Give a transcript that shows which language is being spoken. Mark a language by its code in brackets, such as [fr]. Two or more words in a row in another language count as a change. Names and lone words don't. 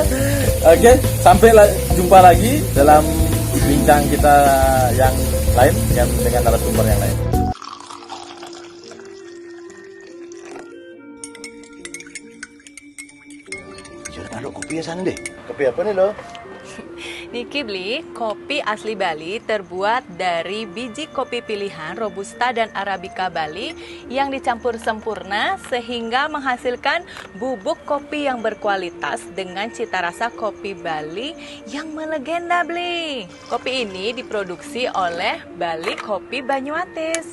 [id] Oke, sampai jumpa lagi dalam bincang kita yang lain dengan narasumber yang lain. Jangan taruh kopi ya sana deh. Kopi apa nih lo? Niki beli kopi asli Bali terbuat dari biji kopi pilihan Robusta dan Arabica Bali yang dicampur sempurna sehingga menghasilkan bubuk kopi yang berkualitas dengan cita rasa kopi Bali yang melegenda beli. Kopi ini diproduksi oleh Bali Kopi Banyuatis.